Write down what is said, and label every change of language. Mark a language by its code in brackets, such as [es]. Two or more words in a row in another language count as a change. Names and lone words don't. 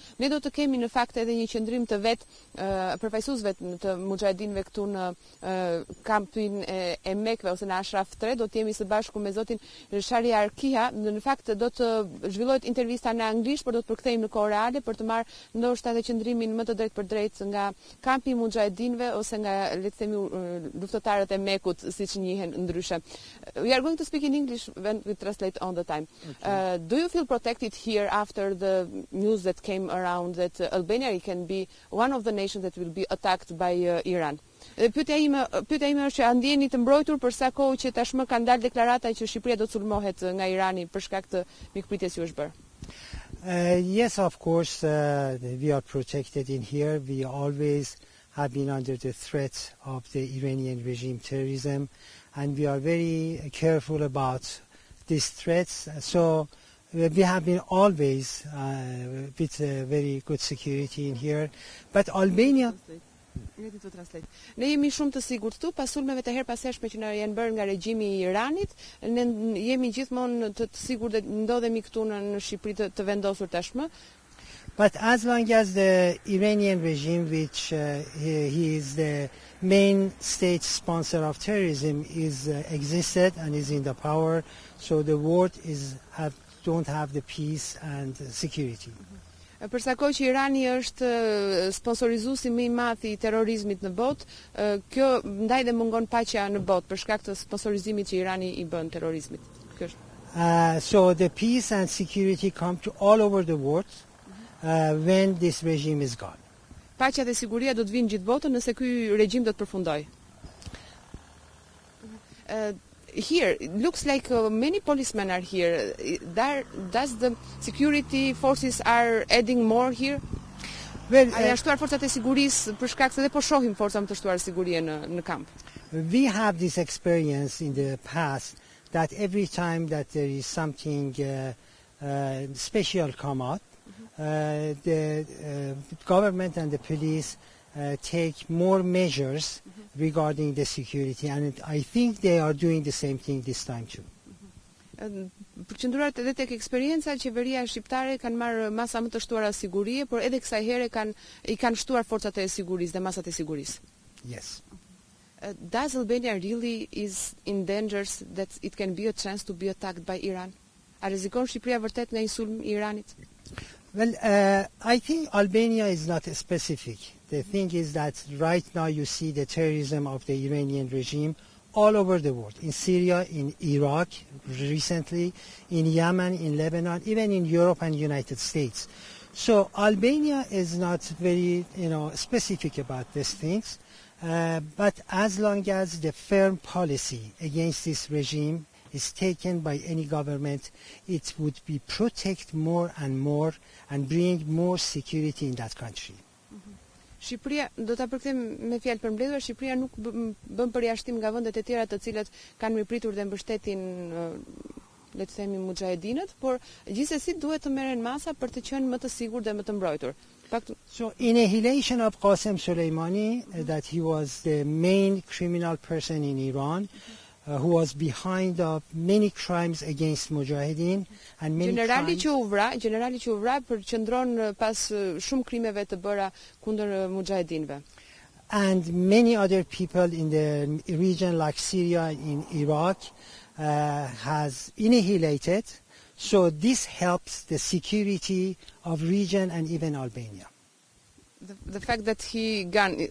[sq] Ne do të kemi në fakt edhe një qendrim të përfaqësuesve të muxhahedinëve këtu në kampin e MEK-ve ose në Ashraf 3, do të jemi së bashku me zotin Shariar Kiha. Në fakt do të zhvillohet intervista në anglisht, por do të përkthejmë në kohë reale për të marrë ndoshta edhe qëndrimin më të drejt për drejt nga kampi i muxhahedinëve ose nga le të themi luftëtarët e MEK-ut siç njihen ndryshe. [en] We are going to speak in English when we translate all the time. Okay. Do you feel protected here after the news that came around that Albania can be one of the nations that will be attacked by Iran? [sq] Pyetja ime është që a ndjeni të mbrojtur për sa kohë që tashmë kanë dalë deklarata që Shqipëria do të sulmohet nga Irani për shkak të mikpritjes që është bërë? [en] Yes, of course, we are protected in here. We always have been under the threat of the Iranian regime terrorism, and we are very careful about these threats. So we have been always with very good security in here. But Albania... [sq] Ne jemi shumë të sigurt këtu pas sulmeve të herpashershme që na janë bërë nga regjimi i Iranit, ne jemi gjithmonë të sigurt dhe ndodhemi këtu në Shqipëri të vendosur tashmë. [en] But as long as the Iranian regime, which he is the main state sponsor of terrorism, is existed and is in the power, so the world don't have the peace and security. [sq] Për sa kohë që Irani është sponsorizuesi më i madh i terrorizmit në botë, kjo ndaj dhe mungon paqja në botë për shkak të sponsorizimit që Irani i bën terrorizmit. Kjo është. [en] So the peace and security come to all over the world when this regime is gone. [sq] Paqja dhe siguria do të vinë gjithë botën nëse ky regjim do të përfundojë. [en] Here, it looks like many policemen are here. Does the security forces are adding more here? Well, [sq] janë shtuar forcat e sigurisë për shkak se dhe po shohim forca më të shtuara sigurie në kamp. [en] We have this experience in the past that every time that there is something special come out, the government and the police take more measures regarding the security, and I think they are doing the same thing this time too. [sq] Përqendruar edhe tek eksperienca, qeveria shqiptare kanë marrë masa më të shtuara sigurie, por edhe kësaj here i kanë shtuar forcat e sigurisë dhe masat e sigurisë. [en] Yes. Does Albania really is in danger that it can be a chance to be attacked by Iran? [sq] A rrezikon Shqipëria vërtet nga një sulm i Iranit? [en] Well, I think Albania is not specific. The thing is that right now you see the terrorism of the Iranian regime all over the world, in Syria, in Iraq, recently, in Yemen, in Lebanon, even in Europe and United States. So Albania is not very, specific about these things, but as long as the firm policy against this regime is taken by any government, it would be protect more and bring more security in that country. [sq] Shqipëria, do ta përkthem me fjalë përmbledhura, Shqipëria nuk bën përjashtim nga vendet e tjera të cilat kanë mirëpritur dhe mbështetin le të themi muxhahedinët, por gjithsesi duhet të merren masa për të qenë më të sigurt dhe më të mbrojtur. [en] So annihilation of Qasem Soleimani, that he was the main criminal person in Iran, who was behind of many crimes against Mujahideen and many [sq] generali që u vra përqendron pas shumë krimeve të bëra kundër mujahedinëve. [en] And many other people in the region like Syria and Iraq has annihilated. So this helps the security of region and even Albania. The fact that he gone,